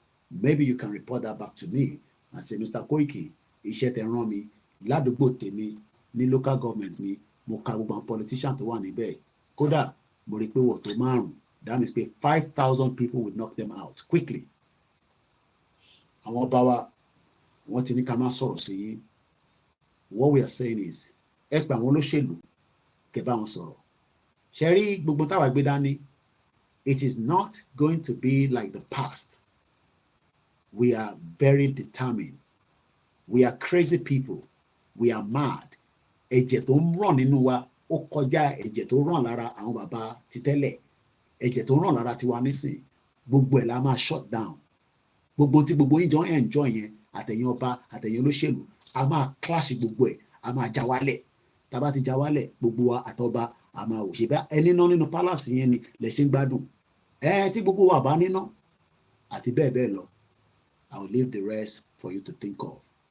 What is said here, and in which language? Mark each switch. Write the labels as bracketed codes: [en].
[en] Maybe you can report that back to me and say, Mr. [yo] Koiki, iṣẹ́ tẹ́ rán mi ládùúgbò tèmi ní local government mi, mo ka gbogbo àwọn politician tó wà níbẹ̀. Kódà mo rí pé wọ́n tó márùn-ún. [en] That means pé 5,000 people would knock them out quickly. [yo] Àwọn ọba wa wọ́n ti ní ká má sọ̀rọ̀ sí yín. [en] What we are saying is, [yo] ẹ pè àwọn olóṣèlú kẹ́ bá wọn sọ̀rọ̀. Ṣé rí gbogbo táwa gbé dání? [en] It is not going to be like the past. We are very determined. We are crazy people. We are mad. [yo] Ẹ̀jẹ̀ tó ń ràn nínú wa ó kọjá ẹ̀jẹ̀ tó ràn lára àwọn bàbá ti tẹ́lẹ̀. Ẹ̀jẹ̀ tó ràn lára tiwa nísìn. Gbogbo ẹ̀ la máa [en] shut down. [yo] Gbogbo tí gbogbo yín jọ ń enjoy yẹn, àtẹ̀yìn ọba, àtẹ̀yìn olóṣèlú, a máa clash gbogbo ẹ̀, a máa já wálẹ̀. Tá bá ti já wálẹ̀, gbogbo wa àtọba, a máa wò ṣe bá ẹni ná nínú palace yẹn ni lẹ ṣe ń gbádùn. Tí gbogbo wa bá níná, àti bẹ́ẹ̀ bẹ́ẹ̀ lọ. [en] I will leave the rest for you to think of.